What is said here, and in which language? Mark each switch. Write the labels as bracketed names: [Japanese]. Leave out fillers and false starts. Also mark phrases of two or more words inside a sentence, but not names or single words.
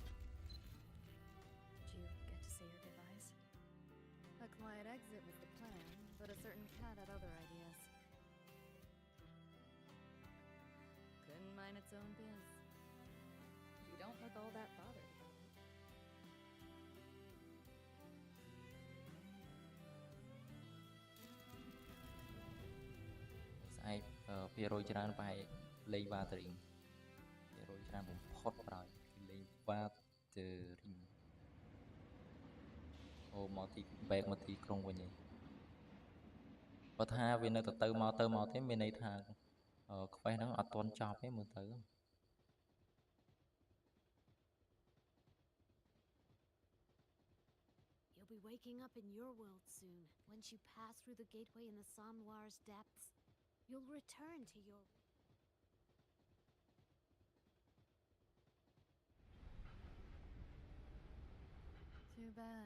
[English] Did you get to say your goodbyes? A quiet exit was the plan, but a certain cat had other ideas. Couldn't mind its own biz. You don't look all that bothered about it. [Khmer] ស្អែក200ច្រើនប្រហែលលេង Watering 200ច្រើនបំផុតប្រហើយគឺលេង Watering អូមកទី back មកទីក្រុងវិញឯងបើថាវានៅទៅមកទេមានន័យថា quest ហ្នឹងអត់ទាន់ចប់ទេមើលទៅ [English] You'll be waking up in your world soon. Once you pass through the gateway in the Somnoir's depths, you'll return to your... Too bad.